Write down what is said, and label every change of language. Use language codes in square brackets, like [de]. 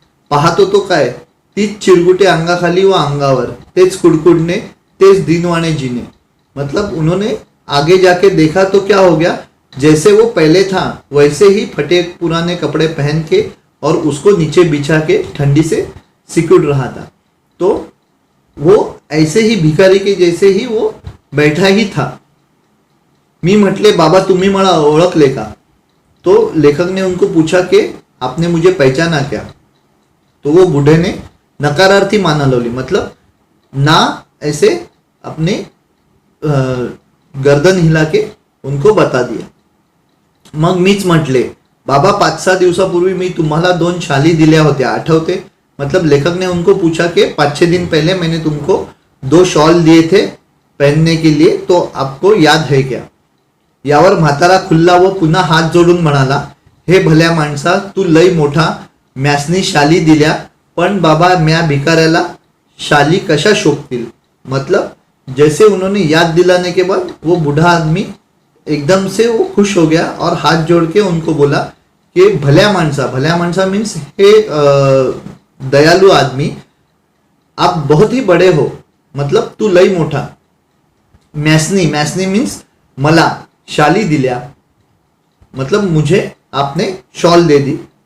[mr] पाहतो तो काय, तीच चिरगुटे अंगाखाली व अंगावर, तेच कुडकुडणे, तेच दिनवाणे जीने. [hi] मतलब उन्होंने आगे जाके देखा तो क्या हो गया, जैसे वो पहले था वैसे ही फटे पुराने कपड़े पहन के और उसको नीचे बिछा के ठंडी से सिकुड़ रहा था. तो वो ऐसे ही भिखारी के जैसे ही वो बैठा ही था. [mr] मी म्हटले, बाबा तुम्ही मला ओळखले का? [hi] तो लेखक ने उनको पूछा कि आपने मुझे पहचाना क्या? तो वो बूढ़े ने [mr] नकारार्थी माना लवली. [hi] मतलब ना ऐसे अपने गर्दन हिला के उनको बता दिया. [mr] मग मीच म्हटले, बाबा 5-6 दिवसापूर्वी मी तुम्हाला 2 शाली दिल्या होत्या, आठवते? [hi] मतलब लेखक ने उनको पूछा कि 5-6 दिन पहले मैंने तुमको 2 शॉल दिए थे पहनने के लिए, तो आपको याद है क्या? [mr] यावर म्हातारा खुल्ला व पुन्हा हात जोडून म्हणाला, हे भल्या माणसा, तू लई मोठा म्यासनी शाली दिल्या, पण बाबा म्या भिकाऱ्याला शाली कशा शोभतील. [hi] मतलब जैसे उन्होंने याद दिलाने के बाद वो बूढ़ा आदमी एकदम से वो खुश हो गया और हाथ जोड़ के उनको बोला कि [mr] भल्या माणसा [hi] मीन्स हे दयालु आदमी, आप बहुत ही बड़े हो. [mr] मतलब तू लई मोठा. म्यासनी मीन्स मला शाली दिल्या, [hi] मतलब मुझे आपने शॉल दे दी.